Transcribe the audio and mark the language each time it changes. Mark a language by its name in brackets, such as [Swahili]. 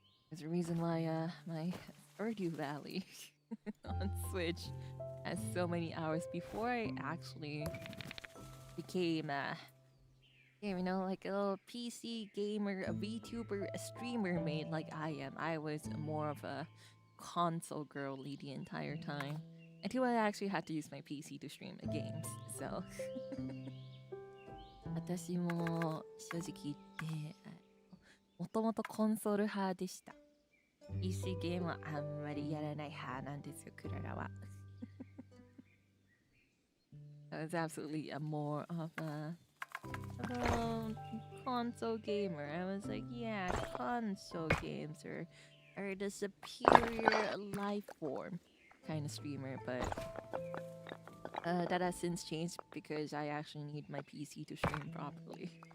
[English] There's a reason why my Stardew Valley on Switch has so many hours before I actually became like a little PC gamer, a VTuber, a streamer made like I am. I was more of a console girly the entire time. Until I actually had to use my PC to stream the games, so. [Japanese] 私も正直言ってもともとコンソール派でした。 PC ゲームはあんまりやらない派なんですよ、クララは。 [English] I was absolutely more of a console gamer. I was like, yeah, console games are the superior life form kind of streamer, but that has since changed because I actually need my PC to stream properly.